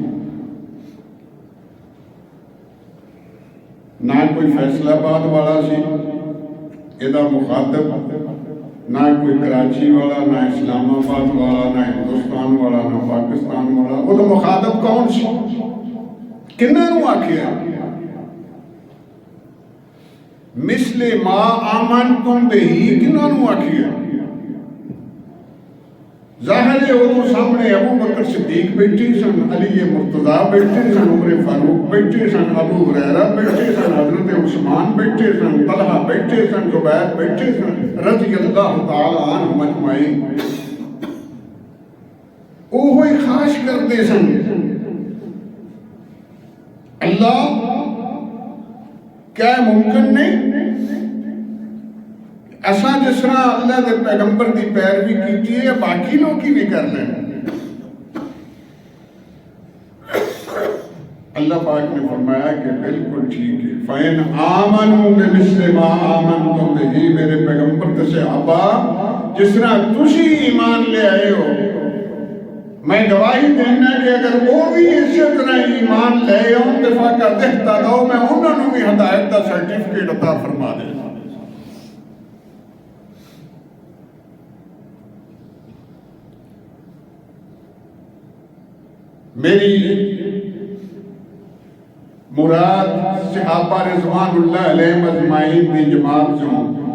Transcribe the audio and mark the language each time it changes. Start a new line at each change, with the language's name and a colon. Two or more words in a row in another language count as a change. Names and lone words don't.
Urdu: نہ کوئی فیصل آباد والا سی یہ مخاطب، نہ کوئی کراچی والا، نہ اسلام آباد والا، نہ ہندوستان والا، نہ پاکستان والا۔ وہ تو مخاطب کون سی؟
Punjabi: کنہاں نوں آکھیا؟
Arabic: مثل ما آمنتم بہی
Punjabi: کنہاں نوں آکھیا؟
Urdu: ظاہر ہے وہ سامنے ابو بکر صدیق بیٹھے سن، علی مرتضیٰ بیٹھے سن، عمر فاروق بیٹھے سن، ابو ہریرہ بیٹھے سن، حضرت عثمان بیٹھے سن، طلحہ بیٹھے سن، زبیر بیٹھے سن
Arabic: رضی اللہ تعالی عنہم اجمعین۔
Urdu: اوہی خواہش کرتے سن اللہ کیا ممکن نہیں ایسا جس طرح اللہ دے پیغمبر دی پیروی کیتی ہے باقی لوگ ہی بھی کر لیں۔ اللہ پاک نے فرمایا کہ بالکل ٹھیک ہے۔
Arabic: فَإِنْ آمَنُوا بِمِثْلِ مَا آمَنْتُمْ بِهِ،
Urdu: میرے پیغمبر تے صحابہ جس طرح تسی ایمان لے آئے ہو، میں گواہی دینا کہ اگر وہ بھی اسی طرح ایمان لے آؤں تو فقط اہتدوا، میں انہوں نے بھی ہدایت کا سرٹیفکیٹ عطا فرما دے۔ میری مراد صحابہ
Arabic: رضوان اللہ علیہ اجمعین
Urdu: کی جماعت سے ہوں۔